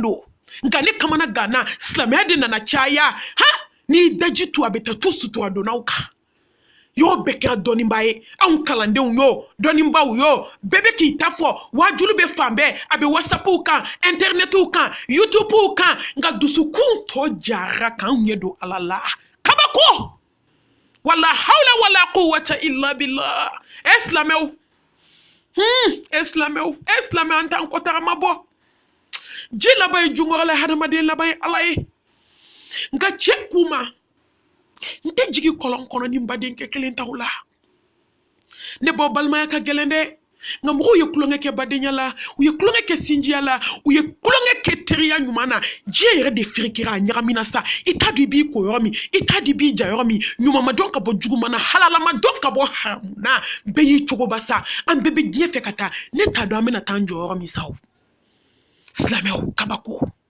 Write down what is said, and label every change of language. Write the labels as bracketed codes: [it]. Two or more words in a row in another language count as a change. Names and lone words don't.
[bm] don nka ne kamana ganna silamɛya de nana caya n'i daji to a bɛ taa to sutura donnaw kan y'o bɛɛ kɛra dɔnnibaa ye anw kalandenw y'o dɔnnibaw y'o bɛɛ bɛ k'i ta fɔ wajulu bɛ fan bɛɛ a bɛ whatsappiw kan internetiw kan youtubew kan nka dusukun tɔ jara k'anw ɲɛ don ala la kabako [ar] ولا حول ولا قوة إلا بالله [bm] silamɛw silamɛw an t'an kɔtagama bɔ ji laban ye junkɔrɔ la hadamaden laban ye ala ye nka cɛ k'u ma n tɛ jigin kɔlɔn kɔnɔ ni n badenkɛ kelen t'aw la ne bɔ balimaya ka gɛlɛn dɛ nka mɔgɔw ye kulonkɛ kɛ badenya la u ye kulonkɛ kɛ sinjiya la u ye kulonkɛ kɛ teriya ɲuman na diɲɛ yɛrɛ de firikira a ɲagamina sa i t'a dɔn i b'i ko yɔrɔ min i t'a dɔn i b'i ja yɔrɔ min ɲumanma dɔn ka bɔ juguman na halalama dɔn ka bɔ haramu na bɛɛ y'i cogo ba sa an bɛɛ bɛ diɲɛ fɛ ka taa ne t'a dɔn an bɛna taa an jɔ yɔrɔ min sa o silamɛw kabako